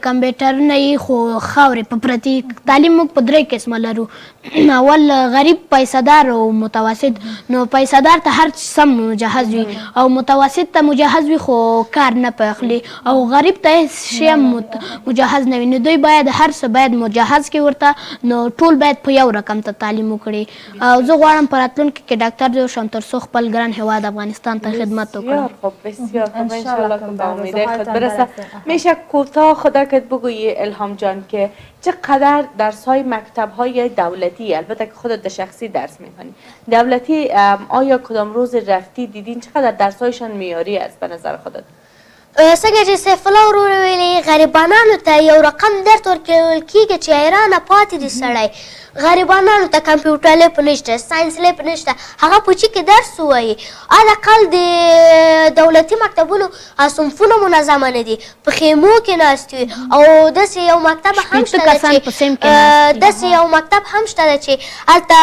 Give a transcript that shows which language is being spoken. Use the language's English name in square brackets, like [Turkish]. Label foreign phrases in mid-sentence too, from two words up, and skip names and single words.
[Pashto] کمپیوټرونه یې خو خاورې په پرتې تعلیم موږ په 3 قسمه لرو اول غریب پیسه‌دار او متوسط نو پیسه‌دار ته هر سم مجهز وي او متوسط ته مجهز وي خو کار نه پخلي او غریب ته شی مجهز نه وي نو دوی باید هر څه باید مجهز کې نو ټول باید په یو رقم ته تعلیم وکړي او زه غواړم په راتلونکي کې ډاکټر جوړ شم تر څو خپل ګران هیواد افغانستان ته خدمت وکړم [Persian] بسیار خوب بسیار خوب انشالله که به امیده خود برسه میشه کوتاه خودت بگویی الهام جان که چقدر درس های مکتب های دولتی البته که خودت در شخصی درس میکنی دولتی آیا کدام روز رفتی دیدین چقدر درس هایشان معیاری است به نظر خودت [Pashto] څنګه چې سیف الله ورور ویلې غریبانانو ته یو رقم درس ورکول کېږي چې حیرانه پاتې دي سړی غریبانانو ته کمپیوټر لیب نشته ساینس لیب نشته هغه په چي کې درس ووایي حداقل د دولتي مکتبونو صنفونه منظمه نه دي په خیمو کې ناست وي او داسې یو مکتب هم شته چې هلته